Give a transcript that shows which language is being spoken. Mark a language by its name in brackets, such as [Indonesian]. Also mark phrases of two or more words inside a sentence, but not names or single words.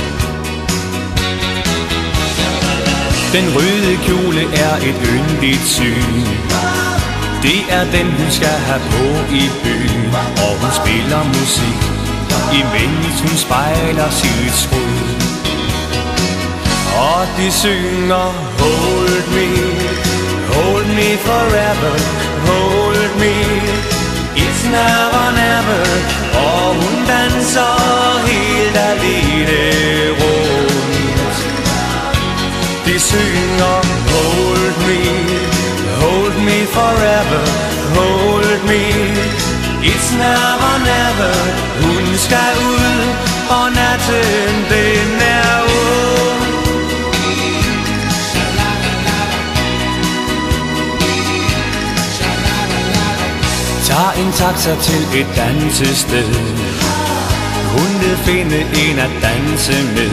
[Danish] Den røde kjole er et yndigt syn. Det er den, hun skal have på i byen, og hun spiller musik, imens hun spejler sit skrud. Og de synger, [English] hold me forever, hold me, it's never never. [Danish] Og hun danser helt alene rundt. De synger, [English] hold me forever, hold me, it's never never. [Danish] Hun skal ud, og natten den er ung. Tag en taxa til et dansested. Hun vil finde en at danse med.